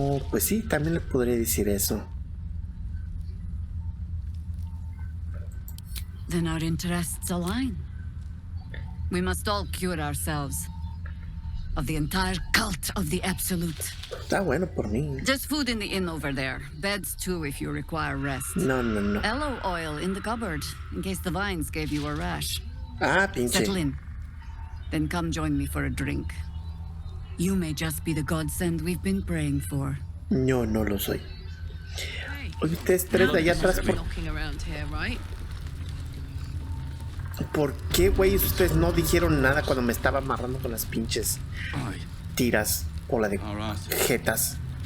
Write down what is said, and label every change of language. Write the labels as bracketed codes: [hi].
[es] Pues sí, también le podría decir eso. [en] Then our interests align. We must all cure ourselves of the entire cult of the Absolute. [es] Está bueno por mí. [en] There's food in the inn over there. Beds too if you require rest. [es] No. [en] Aloe oil in the cupboard in case the vines gave you a rash. [es] Pinche. [en] Settle in. Then come join me for a drink. You may just be the godsend we've been praying for. [es] No lo soy. Oye, ustedes tres de allá atrás por... [en] Knocking around here, right? [es] ¿Por qué, güey? Ustedes no dijeron nada cuando me estaba amarrando con las pinches tiras o la de jetas.